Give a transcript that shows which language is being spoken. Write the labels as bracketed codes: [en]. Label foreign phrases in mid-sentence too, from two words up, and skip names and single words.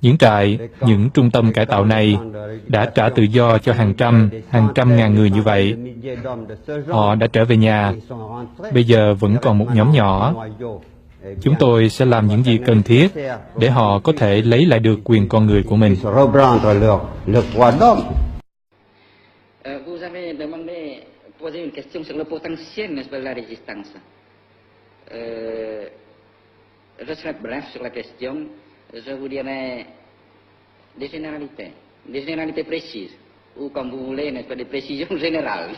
[vi] Những trại, những trung tâm cải tạo này đã trả tự do cho hàng trăm ngàn người như vậy. Họ đã trở về nhà. Bây giờ vẫn còn một nhóm nhỏ. Chúng tôi sẽ làm những gì cần thiết để họ có thể lấy lại được quyền con người của mình. [fr] Vous avez demandé, posé une question sur le potentiel de la résistance. Je serai bref sur la question. Je vous dirai des généralités précises, ou comme vous voulez, n'est-ce pas, des précisions générales.